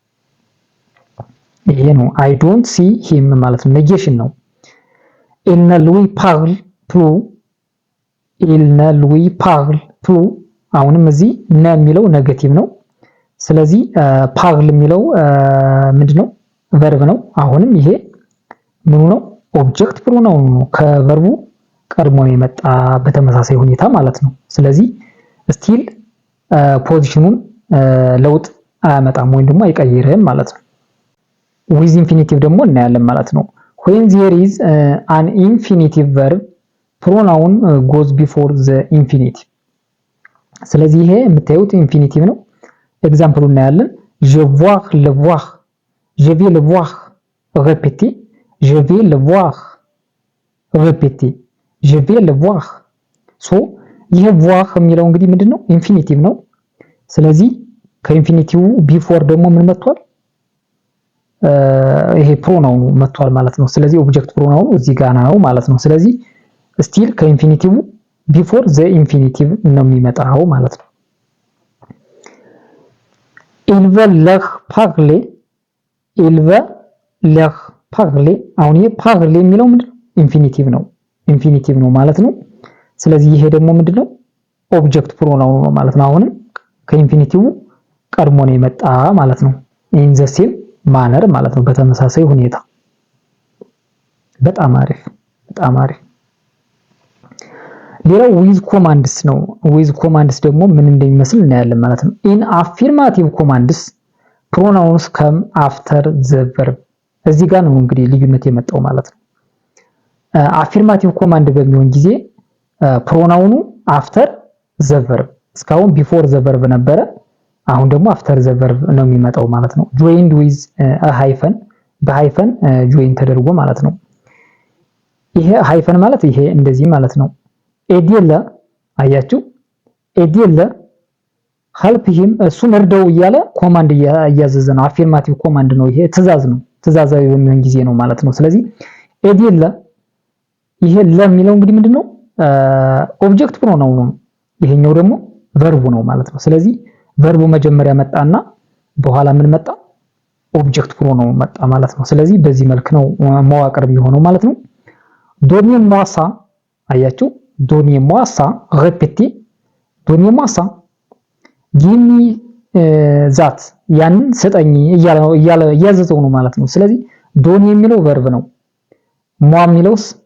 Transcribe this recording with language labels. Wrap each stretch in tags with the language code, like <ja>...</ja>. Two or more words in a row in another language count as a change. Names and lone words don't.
<am>ይሄ ነው</am> <en>I don't see him</en> <am>ማለት ነው ኔጌሽን ነው።</am> <fr>il ne lui parle plus il ne lui parle plus</fr> <am>አሁንም እዚህ ነ የሚለው ኔጌቲቭ ነው። ስለዚህ parle የሚለው ምንድነው ቨርብ ነው። አሁንም ይሄ ምኑ ነው</am> <en>object pronoun</en> <am>ነው ከቨርቡ ቀድሞ ነው የመጣ በተመሳሳይ ሁኔታ ማለት ነው። ስለዚህ ስቲል ፖዚሽኑን ለውጥ አያመጣም ወይም ደግሞ አይቀይርም ማለት ነው።</am> <en>with infinitive</en> <am>ደግሞ እናያለን ማለት ነው።</am> <en>when there is an infinitive verb pronoun goes before the infinitive</en> <am>ስለዚህ ይሄ የምታዩት ኢንፊኒቲቭ ነው። ኤግዛምፕሉ እናያለን</am> <fr>je vois le voir je vais le voir répéter je vais le voir répéter je vais le voir</fr> <am>ሶ ይሄ voir የሚለው እንግዲህ ምንድነው ኢንፊኒቲቭ ነው። ስለዚህ ከኢንፊኒቲቭ ቢፎር ደግሞ ምን መጥቷል ይሄ ፕሮናውን መጥቷል ማለት ነው። ስለዚህ</am> <en>object pronoun</en> <am>እዚህ ጋር ነው ማለት ነው። ስለዚህ ስቲል ከኢንፊኒቲቭ</am> <en>before the infinitive</en> <am>ነው የሚመጣው ማለት ነው።</am> <fr>il va leur parler il va leur parler</fr> <am>አሁን ይሄ parler የሚለው ምንድነው ኢንፊኒቲቭ ነው ማለት ነው። ስለዚህ ይሄ ደግሞ ምንድነው</am> <en>object pronoun</en> <am>ነው ማለት ነው። አሁንም ከኢንፊኒቲቭ ቀድሞ ነው የመጣ ማለት ነው።</am> <en>in the same manner</en> <am>ማለት ነው በተመሳሳይ ሁኔታ። በጣም አሪፍ። ሌላው</am> <en>with commands</en> <am>ነው።</am> <en>with commands</en> <am>ደግሞ ምን እንደሚመስል እናያለን ማለት ነው።</am> <en>in affirmative commands pronouns come after the verb</en> <am>እዚህ ጋር ነው እንግዲህ ልዩነት የመጣው ማለት ነው።</am> <en>affirmative command</en> <am>በሚሆን ጊዜ ፕሮናውኑ</am> <en>after the</en> <am>ቨርብ እስካሁን</am> <en>before the verb</en> <am>ነበረ። አሁን ደግሞ</am> <en>after the verb</en> <am>ነው የሚመጣው ማለት ነው።</am> <en>joined with a hyphen</en> <am>በሃይፈን ጆይን ተደርጎ ማለት ነው። ይሄ ሃይፈን ማለት ይሄ እንደዚህ ማለት ነው። ኤዲለ አያችሁ ኤዲለ</am> <en>help him</en> <am>እሱን እርዳው እያለ ኮማንድ እያዘዘ ነው።</am> <en>affirmative command</en> <am>ነው። ይሄ ትእዛዝ ነው። ትእዛዛዊ በሚሆን ጊዜ ነው ማለት ነው። ስለዚህ ኤዲለ ይሄ ለሚለው እንግዲህ ምንድነው</am> <en>object pronoun</en> <am>ነው። ይሄኛው ደግሞ ቨርቡ ነው ማለት ነው። ስለዚህ ቨርቡ መጀመሪያ መጣና በኋላ ምን መጣ</am> <en>object pronoun</en> <am>መጣ ማለት ነው። ስለዚህ በዚህ መልክ ነው መዋቅር የሚሆነው ማለት ነው።</am> <fr>donne-moi ça</fr> <am>አያችሁ</am> <fr>donne-moi ça répétez donne-moi ça</fr> <en>gimme that</en> <am>ያንን ስጠኝ እያለ እያዘዘው ነው ማለት ነው። ስለዚህ ዶኒ የሚለው ቨርብ ነው። ሟ የሚለውስ</am>